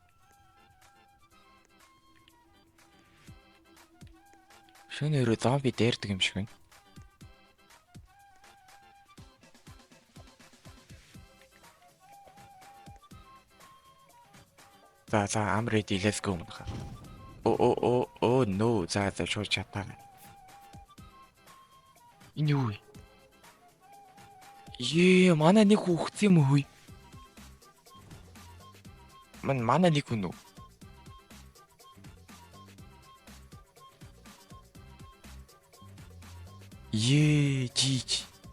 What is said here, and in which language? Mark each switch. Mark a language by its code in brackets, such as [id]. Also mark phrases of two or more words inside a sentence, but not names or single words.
[mn] Шөнө өрөө зомби дайрдаг юм шиг байна. [en] За I'm ready, let's go манайхаа. [mn] Оо no. За шууд чатаа. Энэ юу вэ? Манай нэг хүүхд юм уу? Манай нэг хүн үү? Жич.